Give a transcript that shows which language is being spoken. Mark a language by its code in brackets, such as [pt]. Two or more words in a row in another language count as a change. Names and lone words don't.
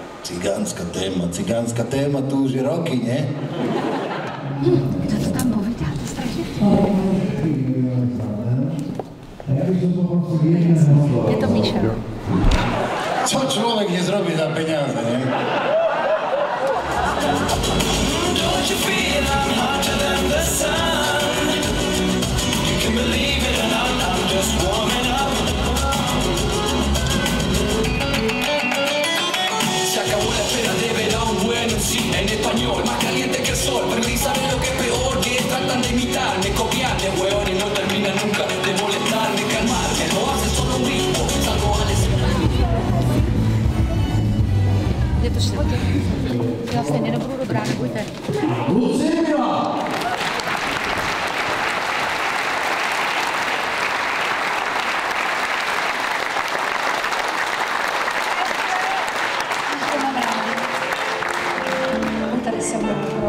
[sk] Cigánska téma tu už je roky, nie? Kto to tam povedal? To strašne. Je to Míša. Čo človek nezrobí za peniaze, nie? [en] Don't you feel I'm hotter than the sun? You can believe it or not, I'm just warming up. [es] Se acabó la espera de ver a un bueno sí en español, más caliente que el sol. Pero ni saben lo que es peor, que tratan de imitarme, copiarme, hueones, no terminan nunca de molestarme, calmarme. Lo hacen solo un ritmo, salgo al escenario. [cs] Je to štětě. Já stejně nebudu dobrá, nebojte. Lucia! Tady jsem pro...